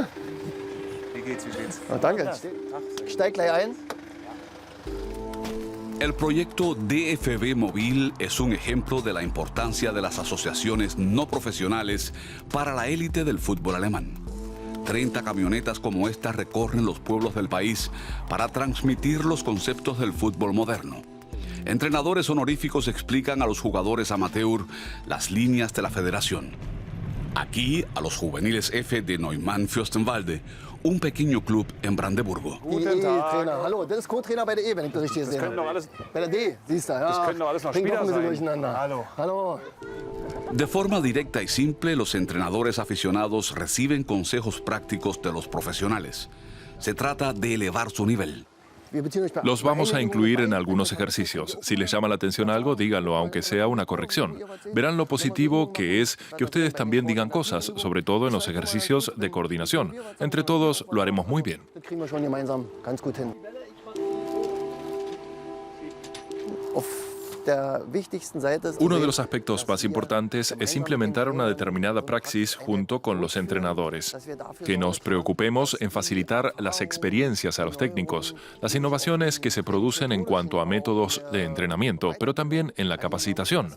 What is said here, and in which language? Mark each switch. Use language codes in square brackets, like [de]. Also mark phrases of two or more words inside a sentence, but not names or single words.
[de] Wie geht's? Oh, danke. Ich steig gleich ein. [es] El proyecto DFB Móvil es un ejemplo de la importancia de las asociaciones no profesionales para la élite del fútbol alemán. 30 camionetas como esta recorren los pueblos del país para transmitir los conceptos del fútbol moderno. Entrenadores honoríficos explican a los jugadores amateur las líneas de la federación. Aquí, a los juveniles F de Neumann-Fürstenwalde, un pequeño club en Brandeburgo. [de] Trainer, hallo, das ist Co-Trainer bei der E, wenn ich das richtig gesehen habe. Bei der D, siehst du, ja. Das können doch alles noch Bringt Spieler doch ein bisschen sein. durcheinander. Hallo. Hallo. [es] De forma directa y simple, los entrenadores aficionados reciben consejos prácticos de los profesionales. Se trata de elevar su nivel. Los vamos a incluir en algunos ejercicios. Si les llama la atención algo, díganlo, aunque sea una corrección. Verán lo positivo que es que ustedes también digan cosas, sobre todo en los ejercicios de coordinación. Entre todos lo haremos muy bien. [de] Das kriegen wir schon gemeinsam ganz gut hin. [es] Uno de los aspectos más importantes es implementar una determinada praxis junto con los entrenadores. Que nos preocupemos en facilitar las experiencias a los técnicos, las innovaciones que se producen en cuanto a métodos de entrenamiento, pero también en la capacitación.